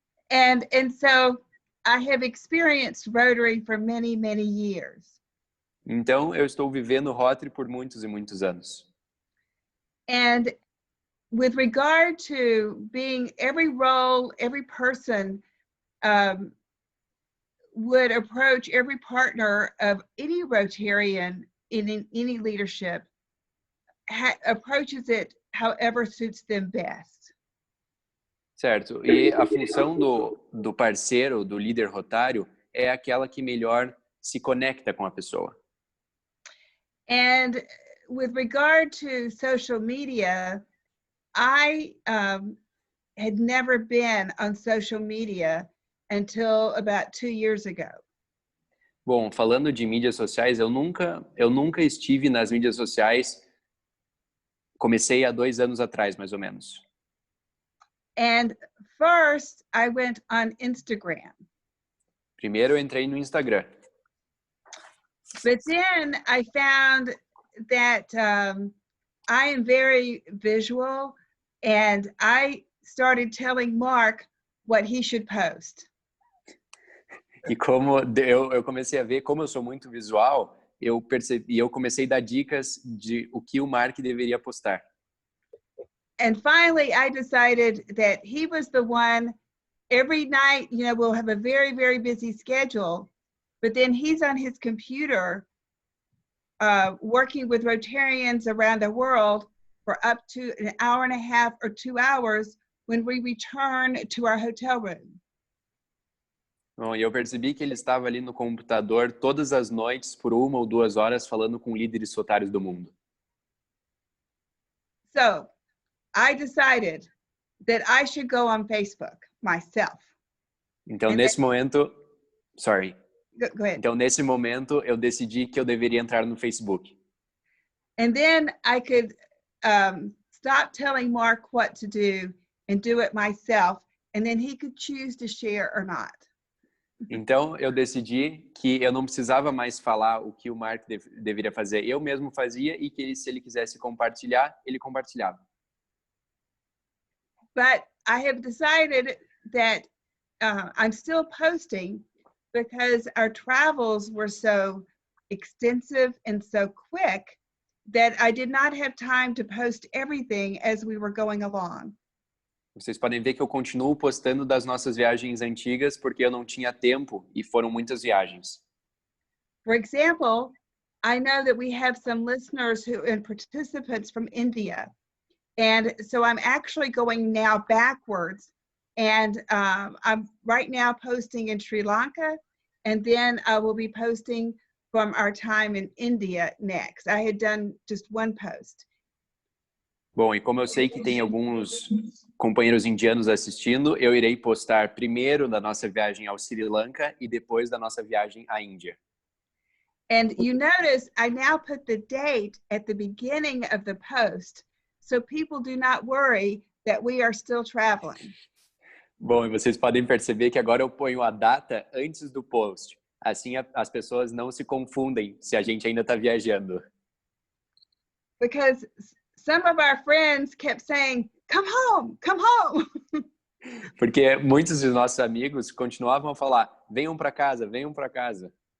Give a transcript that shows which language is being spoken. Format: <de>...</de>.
<en>And so I have experienced Rotary for many, many years.</en> <pt>Então, eu estou vivendo Rotary por muitos e muitos anos.</pt> <en>And with regard to being every role, every person would approach every partner of any Rotarian in any leadership, approaches it however suits them best.</en> <pt>Certo. E a função do parceiro, do líder rotário, é aquela que melhor se conecta com a pessoa.</pt> <en>And with regard to social media, I had never been on social media until about 2 years ago.</en> <pt>Bom, falando de mídias sociais, eu nunca estive nas mídias sociais. Comecei há 2 anos atrás, mais ou menos.</pt> <en>And first, I went on Instagram.</en> <pt>Primeiro eu entrei no Instagram.</pt> <en>But then I found that I am very visual, and I started telling Mark what he should post.</en> <pt>E como eu comecei a ver, como eu sou muito visual, eu comecei a dar dicas de o que o Mark deveria postar.</pt> <en>And finally, I decided that he was the one. Every night, we'll have a very, very busy schedule, but then he's on his computer working with Rotarians around the world for up to an hour and a half or 2 hours when we return to our hotel room.</en> <pt>Bom, e eu percebi que ele estava ali no computador todas as noites por 1 ou 2 horas falando com líderes rotários do mundo.</pt> <en>So, I decided that I should go on Facebook myself.</en> <pt>Então, nesse momento,</pt> <en>sorry. Go ahead.</en> <pt>Então, nesse momento, eu decidi que eu deveria entrar no Facebook.</pt> <en>And then I could stop telling Mark what to do and do it myself, and then he could choose to share or not.</en> <pt>Então, eu decidi que eu não precisava mais falar o que o Mark deveria fazer. Eu mesmo fazia, e que se ele quisesse compartilhar, ele compartilhava.</pt> <en>But I have decided that I'm still posting because our travels were so extensive and so quick that I did not have time to post everything as we were going along.</en> <pt>Vocês podem ver que eu continuo postando das nossas viagens antigas porque eu não tinha tempo e foram muitas viagens.</pt> <en>For example, I know that we have some listeners and participants from India. And so I'm actually going now backwards, and I'm right now posting in Sri Lanka, and then I will be posting from our time in India next. I had done just one post.</en> <pt>Bom, e como eu sei que tem alguns companheiros indianos assistindo, eu irei postar primeiro da nossa viagem ao Sri Lanka e depois da nossa viagem à Índia.</pt> <en>And you notice I now put the date at the beginning of the post, so people do not worry that we are still traveling.</en> <pt>Bom, e vocês podem perceber que agora eu ponho a data antes do post. Assim as pessoas não se confundem se a gente ainda está viajando.</pt> <en>Because some of our friends kept saying, come home, come home.</en> <pt>Porque muitos dos nossos amigos continuavam a falar, venham para casa, venham para casa.</pt>